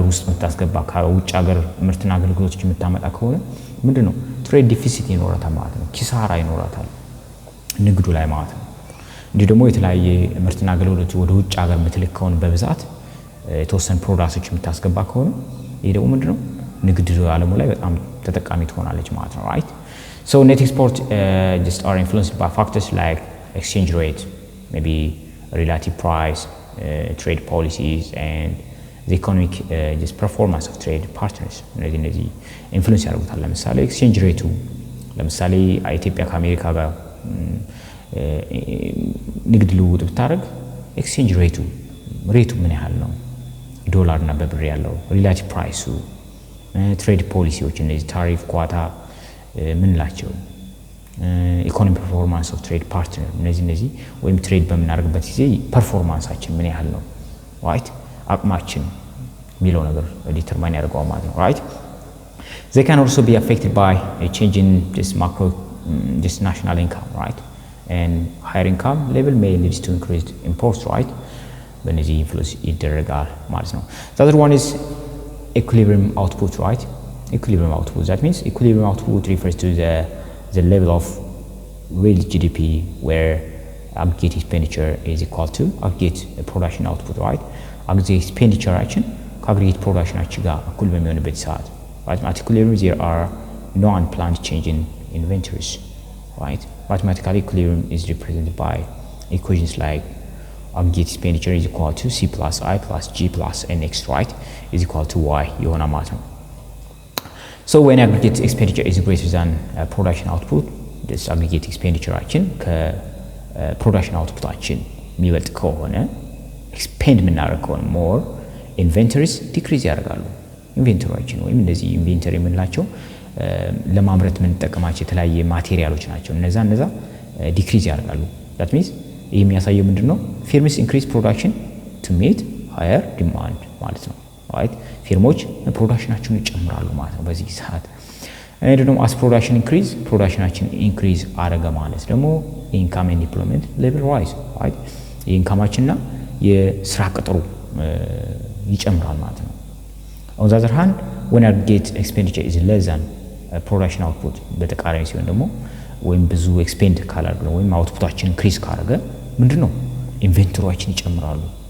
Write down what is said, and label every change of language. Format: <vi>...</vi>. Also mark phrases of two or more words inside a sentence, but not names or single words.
<am>ውስጥ መታስገባ ከውጭ ሀገር ምርትና አገልግሎቶች የምታመጣ ከሆነ ምንድነው</am> <en>trade deficit</en> <am>ይኖራታል ማለት ነው ኪሳራ ይኖራታል ንግዱ ላይ ማለት ነው እንዴ ደግሞ የተለያየ ምርትና አገልግሎቶች ወደ ውጭ ሀገር የምትልክ ከሆነ በብዛት የተወሰኑ ፕሮዳክቶች የምታስገባ ከሆነ ይሄ ደግሞ ምንድነው ንግድ ዓለሙ ላይ በጣም ተጠቃሚ ትሆናለች ማለት ነው</am> <en>right so net export just are influenced by factors like exchange rate maybe relative price trade policies and the economic just performance of trade partners</en> <am>እነዚህ ኢንፍሉዌንስ ያደርጉታል ለምሳሌ</am> <en>exchange rate</en> <am>ለምሳሌ ኢትዮጵያ ከአሜሪካ ጋር ንግድ ልውውጥ ብታደርግ</am> <en>exchange rate</en> <am>ምን ያህል ነው ዶላር እና በብር ያለው</am> <en>relative price trade</en> <am>ፖሊሲዎች እነዚህ</am> <en>tariff quota</en> <am>ምን ላቸው</am> <en>economy performance of trade partner</en> <am>እነዚህ ወይም ትሬድ በመናደርግበት ጊዜ ፐርፎርማንሳችን ምን ያህል ነው right አቅማችን ሚለው ነገር ዲተርማይን ያደርጋው ማለት ነው</am> <en>right they can also be affected by a change in this national income right and higher income level may lead to increased imports right</en> <am>በእነዚህ ኢንፍሉዌንስ ይደረጋል ማለት ነው</am> <en>the other one is equilibrium output right equilibrium output that means equilibrium output refers to the level of real GDP where aggregate expenditure is equal to aggregate production output right aggregate expenditure action aggregate production action</en> <am>ጋር እኩል በሚሆንበት</am> <en>ሰዓት right at equilibrium there are no unplanned change in inventories right mathematically equilibrium is represented by equations like aggregate expenditure is equal to C plus I plus G plus NX right is equal to Y</en> <am>የሆነ ማለት ነው</am> <en>so when aggregate expenditure is greater than production output this aggregate expenditure አችን ከproduction output አችን</en> <am>የሚበልጥ ከሆነ expend የምናደርግ ከሆነ</am> <en>more inventories decrease</en> <am>ያደርጋሉ ኢንቬንተሪዎችን ወይም እንደዚህ ኢንቬንተሪ የምንላቸው ለማምረት የምንጠቀማቸው የተለያየ ማቴሪያሎች ናቸው እነዛ ዲክሪዝ ያደርጋሉ</am> <en>that means</en> <am>ይሄ የሚያሳየው ምንድነው</am> <en>firms increase production to meet higher demand</en> <am>ማለት ነው</am> <en>right firms</en> <am>ፕሮዳክሽናቸውን ይጨምራሉ ማለት ነው በዚህ ሰዓት ደግሞ</am> <en>as production increase</en> <am>አደረገ ማለት ደግሞ</am> <en>income and employment level rise right</en> <am>ኢንካማችንና የስራ ቅጥሩ ይጨምራል ማለት ነው</am> <en>on the other hand when aggregate expenditure is less than production output</en> <am>በተቃራኒ ሲሆን ደግሞ ወይም ብዙ ኤክስፔንድ ካላደረገ ወይም አውትፑታችን ኢንክሪዝ ካደረገ ምንድነው ኢንቬንተሪዎችን ይጨምራሉ</am>